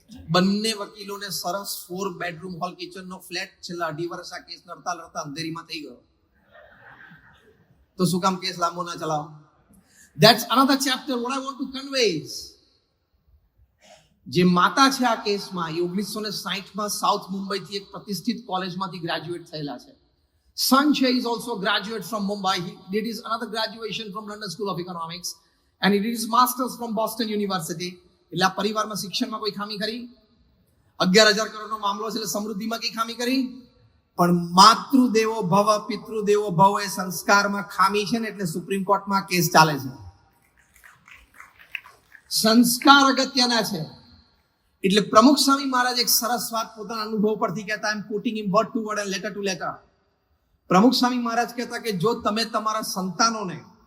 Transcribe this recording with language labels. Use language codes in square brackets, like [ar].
[gu] બંને વકીલોને સરસ 4 bedroom hall કિચનનો flat છેલ્લા 2.5 વર્ષ આ કેસ લડતા અંધેરીમાં થઈ ગયો. તો શું કામ કેસ લાંબો ના ચલાવો? [en] That's another chapter. What I want to convey is, [gu] જે માતા છે આ કેસમાં, એ 1960માં સાઉથ મુંબઈથી એક પ્રતિષ્ઠિત કોલેજમાંથી ગ્રેજ્યુએટ થયેલા છે. [en] Son is also a graduate from Mumbai. He did his another graduation from London School of Economics and he did his masters from Boston University. [gu] એટલે આ પરિવારમાં શિક્ષણમાં કોઈ ખામી કરી? 11,000 કરોડનો મામલો છે એટલે સમૃદ્ધિમાં કઈ ખામી કરી? પણ માતૃદેવો ભવ પિતૃદેવો ભવ એ સંસ્કારમાં ખામી છે ને એટલે સુપ્રીમ કોર્ટમાં કેસ ચાલે છે. સંસ્કાર અગત્યના છે. એટલે પ્રમુખ સ્વામી મહારાજ એક સરસ વાત પોતાના અનુભવ પરથી કહેતા, [en] I am quoting in word to word and letter to letter. [gu] પ્રમુખ સ્વામી મહારાજ કહેતા કે જો તમે તમારા સંતાનોને